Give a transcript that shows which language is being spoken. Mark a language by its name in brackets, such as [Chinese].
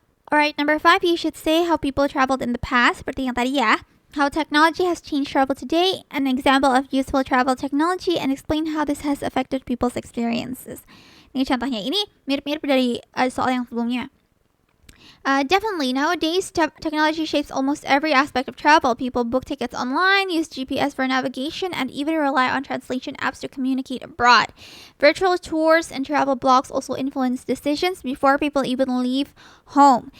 [English] Alright, number 5, you should say how people traveled in the past, [Indonesian] seperti yang tadi ya. [English] How technology has changed travel today, an example of useful travel technology, and explain how this has affected people's experiences. [Indonesian] Ini contohnya, ini mirip-mirip dari soal yang sebelumnya. [English] Definitely, nowadays technology shapes almost every aspect of travel. People book tickets online, use GPS for navigation, and even rely on translation apps to communicate abroad. Virtual tours and travel blogs also influence decisions before people even leave home.